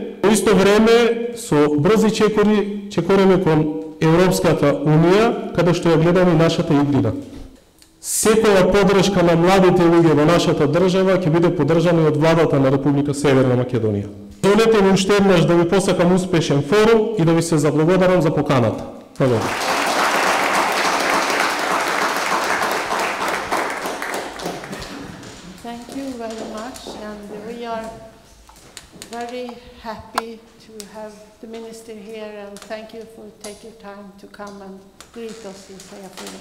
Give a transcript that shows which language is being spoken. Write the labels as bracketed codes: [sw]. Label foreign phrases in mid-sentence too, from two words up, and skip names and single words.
[mk] Во исто време, со брзи чекориме кон Европската Унија, каде што ја гледаме нашата иднина. Секоја подршка на младите луѓе во нашата држава ќе биде поддржана и од владата на Република Северна Македонија. Дозволете ми уште еднаш да ви посакам успешен форум и да ви се заблагодарам за поканата. Благодарам. [en] Thank you very much, and we are very happy to have the minister here, and thank you for taking time to come and greet us in Freja Forum.